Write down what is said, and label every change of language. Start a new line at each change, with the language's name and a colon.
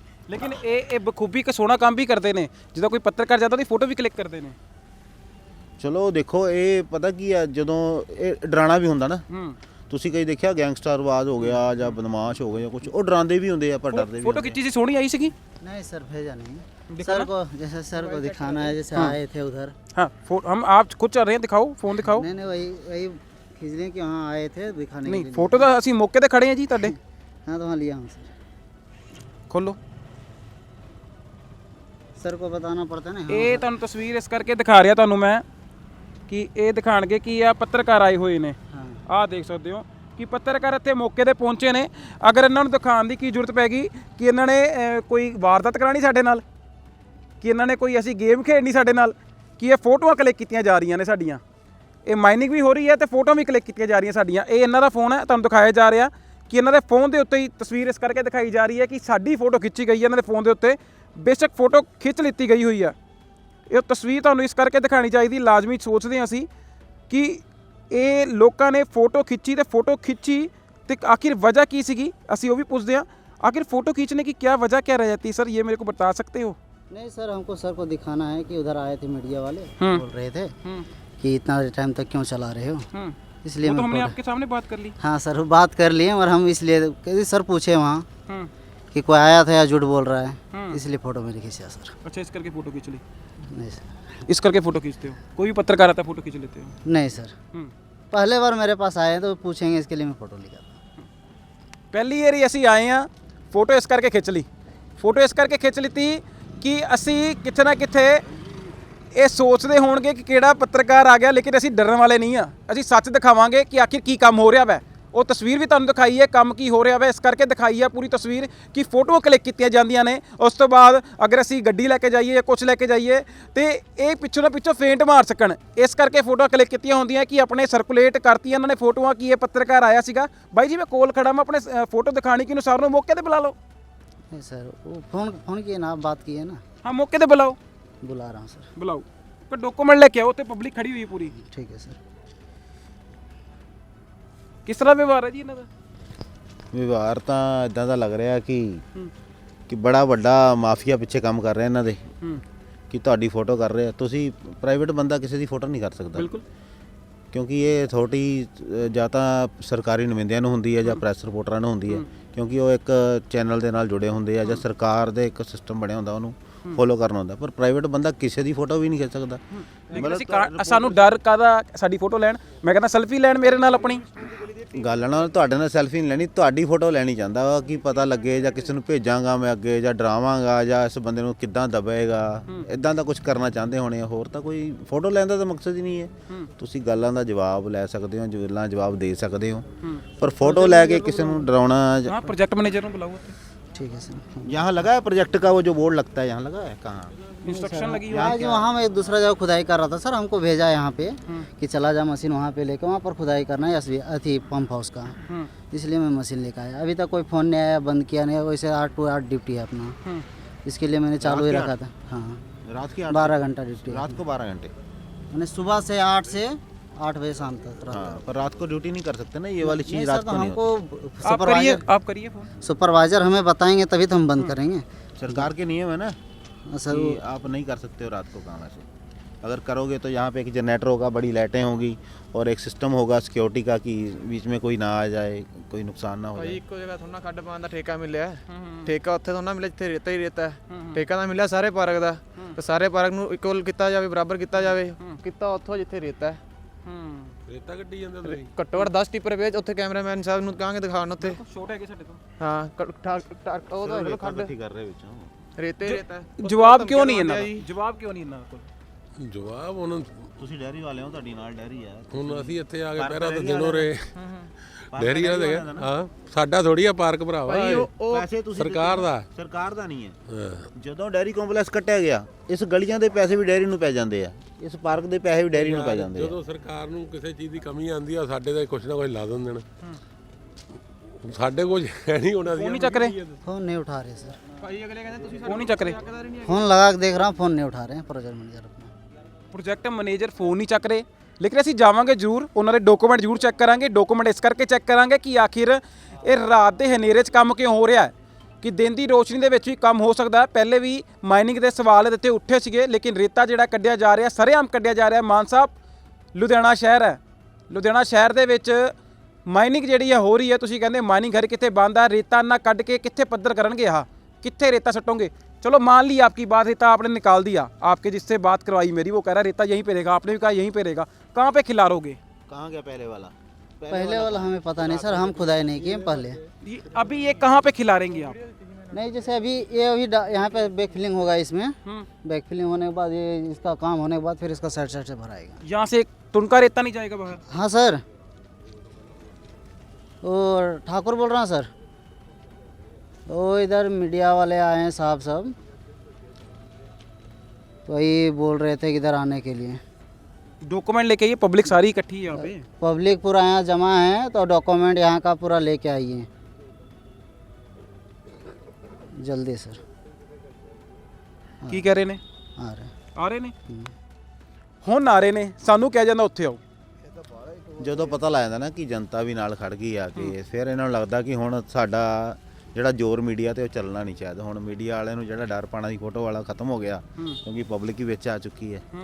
Punjabi: ਲੇਕਿਨ ਇਹ ਬਖੂਬੀ ਇੱਕ ਸੋਹਣਾ ਕੰਮ ਵੀ ਕਰਦੇ ਨੇ, ਜਦੋਂ ਕੋਈ ਪੱਤਰਕਾਰ ਜਾਂਦਾ ਉਹਦੀ ਫੋਟੋ ਵੀ ਕਲਿੱਕ ਕਰਦੇ ਨੇ। ਚਲੋ ਦੇਖੋ ਇਹ ਪਤਾ ਕੀ ਆ, ਜਦੋਂ ਇਹ ਡਰਾਣਾ ਵੀ ਹੁੰਦਾ ਨਾ, ਤੁਸੀਂ ਕਈ ਦੇਖਿਆ ਗੈਂਗਸਟਰਵਾਦ ਹੋ ਗਿਆ ਜਾਂ ਬਦਮਾਸ਼ ਹੋ ਗਏ ਜਾਂ ਕੁਝ, ਉਹ ਡਰਾਉਂਦੇ ਵੀ ਹੁੰਦੇ ਆ ਪਰ ਡਰਦੇ ਵੀ। ਫੋਟੋ ਖਿੱਚੀ ਸੀ, ਸੋਹਣੀ ਆਈ ਸੀਗੀ।
Hindi: नहीं सर भेजा नहीं सर को, जैसे सर को दिखाना है, जैसे आए थे उधर। हाँ हम आप खुद चल रहे हैं, दिखाओ फोन दिखाओ। नहीं वही खींच लें कि वहाँ आए थे दिखाने नहीं फोटो तो
Punjabi: ਅਸੀਂ ਮੌਕੇ ਤੇ ਖੜੇ ਹਾਂ ਜੀ ਤੁਹਾਡੇ।
Hindi: हाँ तो वहाँ लिया हूँ सर। खोलो सर को बताना पड़ता है ना।
Punjabi: ਇਹ ਤੁਹਾਨੂੰ ਤਸਵੀਰ ਇਸ ਕਰਕੇ ਦਿਖਾ ਰਿਹਾ ਤੁਹਾਨੂੰ ਮੈਂ ਕਿ ਇਹ ਦਿਖਾਣਗੇ ਕਿ ਆ ਪੱਤਰਕਾਰ ਆਏ ਹੋਏ ਨੇ। ਆਹ ਦੇਖ ਸਕਦੇ ਹੋ ਕਿ ਪੱਤਰਕਾਰ ਇੱਥੇ ਮੌਕੇ ਤੇ ਪਹੁੰਚੇ ਨੇ। ਅਗਰ ਇਹਨਾਂ ਨੂੰ ਦਿਖਾਉਣ ਦੀ ਕੀ ਜ਼ਰੂਰਤ ਪੈ ਗਈ ਕਿ ਇਹਨਾਂ ਨੇ ਕੋਈ ਵਾਰਦਾਤ ਕਰਾਣੀ ਸਾਡੇ ਨਾਲ, ਕਿ ਇਹਨਾਂ ਨੇ ਕੋਈ ਅਸੀਂ ਗੇਮ ਖੇਡਣੀ ਸਾਡੇ ਨਾਲ, ਕਿ ਇਹ ਫੋਟੋਆਂ ਕਲਿੱਕ ਕੀਤੀਆਂ ਜਾ ਰਹੀਆਂ ਨੇ ਸਾਡੀਆਂ, ਇਹ ਮਾਈਨਿੰਗ ਵੀ ਹੋ ਰਹੀ ਹੈ ਤੇ ਫੋਟੋਆਂ ਵੀ ਕਲਿੱਕ ਕੀਤੀਆਂ ਜਾ ਰਹੀਆਂ ਸਾਡੀਆਂ। ਇਹ ਇਹਨਾਂ ਦਾ ਫੋਨ ਹੈ, ਤੁਹਾਨੂੰ ਦਿਖਾਇਆ ਜਾ ਰਿਹਾ ਕਿ ਇਹਨਾਂ ਦੇ ਫੋਨ ਦੇ ਉੱਤੇ ਹੀ ਤਸਵੀਰ ਇਸ ਕਰਕੇ ਦਿਖਾਈ ਜਾ ਰਹੀ ਹੈ ਕਿ ਸਾਡੀ ਫੋਟੋ ਖਿੱਚੀ ਗਈ ਹੈ ਇਹਨਾਂ ਦੇ ਫੋਨ ਦੇ ਉੱਤੇ, ਬੇਸ਼ੱਕ ਫੋਟੋ ਖਿੱਚ ਲਿੱਤੀ ਗਈ ਹੋਈ ਆ। ਇਹ ਤਸਵੀਰ ਤੁਹਾਨੂੰ ਇਸ ਕਰਕੇ ਦਿਖਾਣੀ ਚਾਹੀਦੀ, ਲਾਜ਼ਮੀ ਸੋਚਦੇ ਹਾਂ ਅਸੀਂ ਕਿ ਇਹ ਲੋਕਾਂ ਨੇ ਫੋਟੋ ਖਿੱਚੀ ਤੇ आखिर वजह की सीगी, ਅਸੀਂ ਉਹ ਵੀ ਪੁੱਛਦੇ ਹਾਂ।
Hindi: आखिर फोटो खींचने की क्या वजह क्या रह जाती है सर, ये मेरे को बता सकते हो? नहीं सर, हमको सर को दिखाना है कि उधर आए थे मीडिया वाले, बोल रहे थे कि इतना टाइम तक क्यों चला रहे हो, इसलिए तो हमने आपके सामने बात कर ली। हाँ सर बात कर लिए, और हम इसलिए सर पूछे वहाँ कि कोई आया था या झूठ बोल रहा है, इसलिए फ़ोटो मैंने खींचा सर। अच्छा इस करके फ़ोटो खींच ली? नहीं सर, इस करके फ़ोटो खींचते हो? कोई भी पत्रकार आता है फ़ोटो खींच लेते हो? नहीं सर, पहले बार मेरे पास आए तो पूछेंगे, इसके लिए मैं फ़ोटो लिखा था।
Punjabi: ਪਹਿਲੀ ਵਾਰੀ ਅਸੀਂ ਆਏ ਆ, ਫੋਟੋ ਇਸ ਕਰਕੇ ਖਿੱਚ ਲਈ, ਫੋਟੋ ਇਸ ਕਰਕੇ ਖਿੱਚ ਲਿੱਤੀ ਕਿ ਅਸੀਂ ਕਿਤੇ ਨਾ ਕਿਤੇ ਇਹ ਸੋਚਦੇ ਹੋਣਗੇ ਕਿ ਕਿਹੜਾ ਪੱਤਰਕਾਰ ਆ ਗਿਆ, ਲੇਕਿਨ ਅਸੀਂ ਡਰਨ ਵਾਲੇ ਨਹੀਂ ਆ। ਅਸੀਂ ਸੱਚ ਦਿਖਾਵਾਂਗੇ ਕਿ ਆਖਿਰ ਕੀ ਕੰਮ ਹੋ ਰਿਹਾ ਵੈ। ਉਹ ਤਸਵੀਰ ਵੀ ਤੁਹਾਨੂੰ ਦਿਖਾਈ ਹੈ ਕੰਮ ਕੀ ਹੋ ਰਿਹਾ ਵੈ, ਇਸ ਕਰਕੇ ਦਿਖਾਈ ਹੈ ਪੂਰੀ ਤਸਵੀਰ ਕਿ ਫੋਟੋਆਂ ਕਲਿੱਕ ਕੀਤੀਆਂ ਜਾਂਦੀਆਂ ਨੇ। ਉਸ ਤੋਂ ਬਾਅਦ ਅਗਰ ਅਸੀਂ ਗੱਡੀ ਲੈ ਕੇ ਜਾਈਏ ਜਾਂ ਕੁਝ ਲੈ ਕੇ ਜਾਈਏ ਤੇ ਇਹ ਪਿੱਛੋਂ ਨਾ ਪਿੱਛੋਂ ਫੇਂਟ ਮਾਰ ਸਕਣ, ਇਸ ਕਰਕੇ ਫੋਟੋਆਂ ਕਲਿੱਕ ਕੀਤੀਆਂ ਹੁੰਦੀਆਂ ਕਿ ਆਪਣੇ ਸਰਕੂਲੇਟ ਕਰਤੀਆਂ ਇਹਨਾਂ ਨੇ ਫੋਟੋਆਂ ਕਿ ਇਹ ਪੱਤਰਕਾਰ ਆਇਆ ਸੀਗਾ। ਬਾਈ ਜੀ ਮੈਂ ਕੋਲ ਖੜਾ, ਮੈਂ ਆਪਣੇ ਫੋਟੋ ਦਿਖਾਣੀ ਕਿ ਅਨੁਸਾਰ ਨੂੰ ਮੌਕੇ ਤੇ ਬੁਲਾ ਲਓ।
Hindi: नहीं सर, वो फ़ोन किए ना, आप बात किए ना। हाँ मौके
Punjabi: ਤੇ ਬੁਲਾਓ।
Hindi: बुला रहा हूँ सर।
Punjabi: ਬੁਲਾਓ, ਪਰ ਡਾਕੂਮੈਂਟ ਲੈ ਕੇ ਆਓ ਤੇ ਪਬਲਿਕ ਖੜੀ ਹੋਈ ਪੂਰੀ।
Hindi: ठीक है सर।
Punjabi: ਕਿਸ ਤਰ੍ਹਾਂ ਵਿਵਹਾਰ ਹੈ ਜੀ ਇਹਨਾਂ ਦਾ? ਵਿਵਹਾਰ ਤਾਂ ਇਦਾਂ ਦਾ ਲੱਗ ਰਿਹਾ ਕਿ ਬੜਾ ਵੱਡਾ ਮਾਫੀਆ ਪਿੱਛੇ ਕੰਮ ਕਰ ਰਿਹਾ ਇਹਨਾਂ ਦੇ, ਕਿ ਤੁਹਾਡੀ ਫੋਟੋ ਕਰ ਰਹੇ ਆ। ਤੁਸੀਂ ਪ੍ਰਾਈਵੇਟ ਬੰਦਾ ਕਿਸੇ ਦੀ ਫੋਟੋ ਨਹੀਂ ਕਰ ਸਕਦਾ, ਬਿਲਕੁਲ, ਕਿਉਂਕਿ ਇਹ ਅਥਾਰਟੀ ਜਾਂ ਤਾਂ ਸਰਕਾਰੀ ਨੁਮਾਇੰਦਿਆਂ ਨੂੰ ਹੁੰਦੀ ਹੈ ਜਾਂ ਪ੍ਰੈਸ ਰਿਪੋਰਟਰਾਂ ਨੂੰ ਹੁੰਦੀ ਹੈ, ਕਿਉਂਕਿ ਉਹ ਇੱਕ ਚੈਨਲ ਦੇ ਨਾਲ ਜੁੜੇ ਹੁੰਦੇ ਆ ਜਾਂ ਸਰਕਾਰ ਦੇ ਇੱਕ ਸਿਸਟਮ ਬਣਿਆ ਹੁੰਦਾ, ਉਹਨੂੰ ਫੋਲੋ ਕਰਨਾ ਹੁੰਦਾ, ਪਰ ਪ੍ਰਾਈਵੇਟ ਬੰਦਾ ਕਿਸੇ ਦੀ ਫੋਟੋ ਵੀ ਨਹੀਂ ਖਿੱਚ ਸਕਦਾ। ਲੇਕਿਨ ਅਸੀਂ ਸਾਨੂੰ ਡਰ ਕਾਹਦਾ ਸਾਡੀ ਫੋਟੋ ਲੈਣ? ਮੈਂ ਕਹਿੰਦਾ ਸੈਲਫੀ ਲੈਣ ਮੇਰੇ ਨਾਲ ਆਪਣੀ। ਗੱਲ ਨਾਲ ਤੁਹਾਡੇ ਨਾਲ ਸੈਲਫੀ ਨਹੀਂ ਲੈਣੀ, ਤੁਹਾਡੀ ਫੋਟੋ ਲੈਣੀ ਚਾਹੁੰਦਾ ਵਾ ਕਿ ਪਤਾ ਲੱਗੇ, ਜਾਂ ਕਿਸੇ ਨੂੰ ਭੇਜਾਂਗਾ ਮੈਂ ਅੱਗੇ, ਜਾਂ ਡਰਾਵਾਂਗਾ, ਜਾਂ ਇਸ ਬੰਦੇ ਨੂੰ ਕਿੱਦਾਂ ਦਬੇਗਾ, ਇਦਾਂ ਦਾ ਕੁਝ ਕਰਨਾ ਚਾਹੁੰਦੇ ਹੋਣੇ ਆ। ਹੋਰ ਤਾਂ ਕੋਈ ਫੋਟੋ ਲੈਣ ਦਾ ਤਾਂ ਮਕਸਦ ਹੀ ਨਹੀਂ ਹੈ। ਤੁਸੀਂ ਗੱਲਾਂ ਦਾ ਜਵਾਬ ਲੈ ਸਕਦੇ ਹੋ, ਗੱਲਾਂ ਜਵਾਬ ਦੇ ਸਕਦੇ ਹੋ, ਪਰ ਫੋਟੋ ਲੈ ਕੇ ਕਿਸੇ ਨੂੰ ਡਰਾਉਣਾ।
Hindi: हाँ प्रोजेक्ट मैनेजर को बुलाओ। ठीक है सर। यहाँ लगा है प्रोजेक्ट का वो जो बोर्ड लगता है, यहाँ लगा है कहाँ? इंस्ट्रक्शन लगी हुई आज वहाँ में एक दूसरा जगह खुदाई कर रहा था सर, हमको भेजा है यहाँ पे कि चला जा मशीन वहाँ पे लेके, वहाँ पर खुदाई करना है अथी पंप हाउस का, इसलिए मैं मशीन लेकर आया। अभी तक कोई फ़ोन नहीं आया, बंद किया नहीं, वैसे 8 to 8 ड्यूटी है अपना, इसके लिए मैंने चालू ही रखा था। हाँ, रात की 12 घंटा ड्यूटी, रात को 12 घंटे, मैंने सुबह से 8 से 8 बजे शाम तक। हाँ, पर रात को ड्यूटी नहीं कर सकते ना, ये वाली चीज़ रात को नहीं हमको है। आप करिए फोन। सुपरवाइजर हमें बताएंगे तभी तो हम बंद करेंगे। होती। सरकार के नियम है ना सर कि आप नहीं कर सकते हो रात को काम ऐसे। अगर करोगे तो यहाँ पे एक जनरेटर होगा, बड़ी लाइटें होंगी, और एक सिस्टम होगा सिक्योरिटी का कि बीच में कोई ना आ जाए, कोई नुकसान ना हो
Punjabi: ਭਾਈ
Hindi: जाए।
Punjabi: ਇੱਕੋ ਜਗ੍ਹਾ ਥੋੜਾ ਖੱਡ ਪਾਉਣ ਦਾ ਠੇਕਾ ਮਿਲਿਆ ਹੈ। ਠੇਕਾ ਉੱਥੇ ਥੋੜਾ ਮਿਲਿਆ ਜਿੱਥੇ ਰੇਤਾ ਹੀ ਰੇਤਾ ਹੈ। ਠੇਕਾ ਤਾਂ ਮਿਲਿਆ ਸਾਰੇ ਪਾਰਕ ਦਾ, ਤੇ ਸਾਰੇ ਪਾਰਕ ਨੂੰ ਇਕੁਅਲ ਕੀਤਾ ਜਾਵੇ, ਬਰਾਬਰ ਕੀਤਾ ਜਾਵੇ। ਕੀਤਾ ਉੱਥੋਂ ਜਿੱਥੇ ਰੇਤਾ ਹੈ। ਰੇਤਾ ਗੱਡੀ ਜਾਂਦਾ ਤੁਸੀਂ ਘੱਟੋ ਘੱਟ 10 ਟਿੱਪਰ ਵੇਚ, ਉੱਥੇ ਕੈਮਰਾਮੈਨ ਸਾਹਿਬ ਨੂੰ ਕਹਾਂਗੇ ਦਿਖਾਉਣ ਉੱਥੇ। ਛੋਟੇ ਹੈਗੇ ਸਾਡੇ ਤੋਂ। ਹਾਂ ਉਹ ਤਾਂ ਹੈਗਾ ਖੱਡ
Hindi: इकट्ठी कर रहे हैं ਵਿੱਚੋਂ।
Punjabi: ਰੇਤੇ ਹੀ ਰੇਤਾ ਹੈ। ਜਵਾਬ ਕਿਉਂ ਨਹੀਂ ਇਹਨਾਂ ਦਾ? ਜਵਾਬ ਕਿਉਂ ਨਹੀਂ ਇਹਨਾਂ ਕੋਲ? ਜਵਾਬ ਹੁਣ ਤੁਸੀਂ ਡੈਰੀ ਵਾਲੇ ਹੋ, ਤੁਹਾਡੀ ਨਾਲ ਡੈਰੀ ਹੈ। ਹੁਣ ਅਸੀਂ ਇੱਥੇ ਆ ਕੇ ਪਹਿਰਾ ਤਾਂ ਦਿਨੋਂ ਰਹੇ ਡੈਰੀ ਵਾਲਾ ਹੈਗਾ। ਹਾਂ, ਸਾਡਾ ਥੋੜੀ ਆ ਪਾਰਕ ਭਰਾਵਾ, ਪੈਸੇ ਤੁਸੀਂ ਸਰਕਾਰ ਦਾ। ਸਰਕਾਰ ਦਾ ਨਹੀਂ ਹੈ। ਹਾਂ। ਜਦੋਂ ਡੈਰੀ ਕੰਪਲੈਕਸ ਕੱਟਿਆ ਗਿਆ, ਇਸ ਗਲੀਆਂ ਦੇ ਪੈਸੇ ਵੀ ਡੈਰੀ ਨੂੰ ਪੈ ਜਾਂਦੇ ਆ, ਇਸ ਪਾਰਕ ਦੇ ਪੈਸੇ ਵੀ ਡੈਰੀ ਨੂੰ ਪੈ ਜਾਂਦੇ ਆ। ਜਦੋਂ ਸਰਕਾਰ ਨੂੰ ਕਿਸੇ ਚੀਜ਼ ਦੀ ਕਮੀ ਆਉਂਦੀ ਆ, ਸਾਡੇ ਦਾ ਕੁਛ ਨਾ ਕੁਛ ਲਾ ਦਿੰਦੇ ਨੇ। ਸਾਡੇ ਕੋਲ ਹੈ ਨਹੀਂ ਉਹਨਾਂ ਦੀ। ਫੋਨ ਨਹੀਂ ਚੱਕ ਰਹੇ?
Hindi: फ़ोन नहीं उठा रहे सर,
Punjabi: ਭਾਈ ਅਗਲੇ ਕਹਿੰਦੇ ਤੁਸੀਂ ਫੋਨ ਨਹੀਂ ਚੱਕ ਰਹੇ?
Hindi: फ़ोन लगा के देख रहा हूँ, फ़ोन नहीं उठा रहे हैं प्रोजेक्ट मैनेजर अपना।
Punjabi: ਪ੍ਰੋਜੈਕਟ ਮੈਨੇਜਰ ਫੋਨ ਨਹੀਂ ਚੱਕ ਰਹੇ। ਲੇਕਿਨ ਅਸੀਂ ਜਾਵਾਂਗੇ ਜ਼ਰੂਰ, ਉਹਨਾਂ ਦੇ ਡਾਕੂਮੈਂਟ ਜ਼ਰੂਰ ਚੈੱਕ ਕਰਾਂਗੇ। ਡਾਕੂਮੈਂਟ ਇਸ ਕਰਕੇ ਚੈੱਕ ਕਰਾਂਗੇ ਕਿ ਆਖਿਰ ਇਹ ਰਾਤ ਦੇ ਹਨੇਰੇ 'ਚ ਕੰਮ ਕਿਉਂ ਹੋ ਰਿਹਾ ਹੈ, ਕਿ ਦਿਨ ਦੀ ਰੋਸ਼ਨੀ ਦੇ ਵਿੱਚ ਵੀ ਕੰਮ ਹੋ ਸਕਦਾ ਹੈ। ਪਹਿਲੇ ਵੀ ਮਾਈਨਿੰਗ ਦੇ ਸਵਾਲ ਇਹਦੇ 'ਤੇ ਉੱਠੇ ਸੀਗੇ, ਲੇਕਿਨ ਰੇਤਾ ਜਿਹੜਾ ਕੱਢਿਆ ਜਾ ਰਿਹਾ, ਸਰੇਆਮ ਕੱਢਿਆ ਜਾ ਰਿਹਾ। ਮਾਨ ਸਾਹਿਬ, ਲੁਧਿਆਣਾ ਸ਼ਹਿਰ ਹੈ, ਲੁਧਿਆਣਾ ਸ਼ਹਿਰ ਦੇ ਵਿੱਚ ਮਾਈਨਿੰਗ ਜਿਹੜੀ ਹੈ ਹੋ ਰਹੀ ਹੈ। ਤੁਸੀਂ ਕਹਿੰਦੇ ਮਾਈਨਿੰਗ ਘਰ ਕਿੱਥੇ ਬੰਦ ਆ, ਰੇਤਾ ਨਾ ਕੱਢ ਕੇ ਕਿੱਥੇ
Hindi: पद्धर करेंगे? हाँ, कितने रेता सटोगे? चलो मान ली आपकी बात, रेता आपने निकाल दिया, आपके जिससे बात करवाई मेरी वो कह रहा रेता यहीं पे रहेगा, आपने भी कहा यहीं पे रहेगा, कहाँ पे खिलारोगे? कहाँ गया पहले वाला? पहले वाला हमें पता नहीं सर, हम खुदाई नहीं किए पहले। अभी ये कहाँ पे खिलारेंगे आप? नहीं, जैसे अभी ये अभी यहाँ पे बैक फिलिंग होगा, इसमें बैक फिलिंग होने के बाद ये इसका काम होने के बाद फिर इसका साइड से भराएगा। यहाँ से तुनका रेता नहीं जाएगा बाहर? हाँ सर, और ठाकुर बोल रहा हूँ सर, वो इधर मीडिया वाले आए हैं साहब सब, तो वही बोल रहे थे कि इधर आने के लिए। डॉक्यूमेंट लेके आइए, पब्लिक सारी इकट्ठी है यहाँ पे। पब्लिक पूरा यहाँ जमा है, तो डॉक्यूमेंट यहाँ का पूरा लेके आइए जल्दी सर।
Punjabi: की कह रहे ने? आ रहे ने ਹੁਣ ਆ ਰਹੇ ਨੇ, ਸਾਨੂੰ ਕਹਿ ਜਾਂਦਾ ਉੱਥੇ ਆਓ। ਜਦੋਂ ਪਤਾ ਲੱਗ ਜਾਂਦਾ ਨਾ ਕਿ ਜਨਤਾ ਵੀ ਨਾਲ ਖੜ ਗਈ ਆ ਕੇ, ਫਿਰ ਇਹਨਾਂ ਨੂੰ ਲੱਗਦਾ ਕਿ ਹੁਣ ਸਾਡਾ ਜਿਹੜਾ ਜ਼ੋਰ ਮੀਡੀਆ ਤੇ ਉਹ ਚੱਲਣਾ ਨਹੀਂ ਚਾਹੀਦਾ। ਹੁਣ ਮੀਡੀਆ ਵਾਲਿਆਂ ਨੂੰ ਜਿਹੜਾ ਡਰ ਪਾਣਾ ਦੀ ਫੋਟੋ ਵਾਲਾ ਖਤਮ ਹੋ ਗਿਆ, ਕਿਉਂਕਿ ਪਬਲਿਕ ਹੀ ਵਿੱਚ ਆ ਚੁੱਕੀ ਹੈ।